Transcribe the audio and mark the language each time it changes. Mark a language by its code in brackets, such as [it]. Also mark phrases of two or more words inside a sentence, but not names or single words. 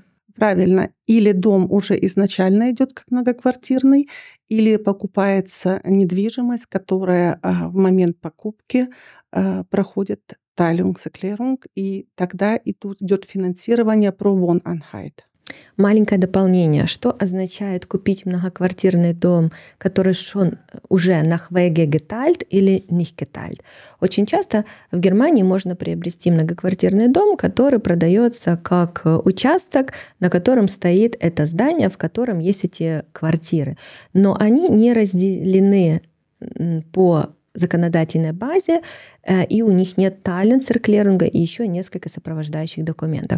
[ru] Правильно. Или дом уже изначально идет как многоквартирный, или покупается недвижимость, которая в момент покупки проходит Teilungserklärung, и тогда и тут идет финансирование про Wohneinheit. Маленькое дополнение. Что означает купить многоквартирный дом, который schon уже [de] nach Wege geteilt [ru] или [de] nicht geteilt? [ru] Очень часто в Германии можно приобрести многоквартирный дом, который продается как участок, на котором стоит это здание, в котором есть эти квартиры. Но они не разделены по законодательной базе, и у них нет Teilentzerklärung и еще несколько сопровождающих документов.